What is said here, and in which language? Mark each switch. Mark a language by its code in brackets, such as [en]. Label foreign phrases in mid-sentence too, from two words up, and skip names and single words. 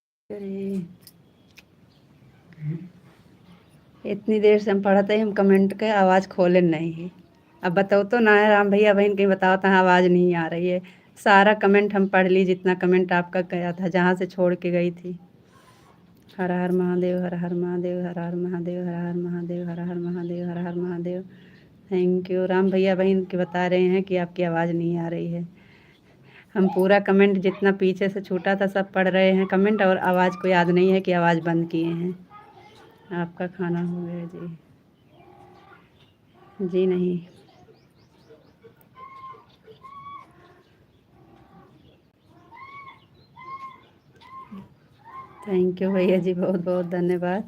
[hi] अरे इतनी देर से हम पढ़ते ही हम कमेंट के आवाज़ खोले नहीं है। अब बताओ तो ना है राम भैया बहन कहीं बताओ तो आवाज़ नहीं आ रही है। सारा कमेंट हम पढ़ ली जितना कमेंट आपका गया था जहाँ से छोड़ के गई थी। हर हर महादेव हर हर महादेव हर हर महादेव हर हर महादेव हर हर महादेव हर हर महादेव। [en] thank you [hi] राम भैया बहन के बता रहे हैं कि आपकी आवाज़ नहीं आ रही है। हम पूरा कमेंट जितना पीछे से छूटा था सब पढ़ रहे हैं कमेंट और आवाज़ को याद नहीं है कि आवाज़ बंद किए हैं। आपका खाना हो गया जी? जी नहीं। [en] thank you [hi] भैया जी, बहुत बहुत धन्यवाद।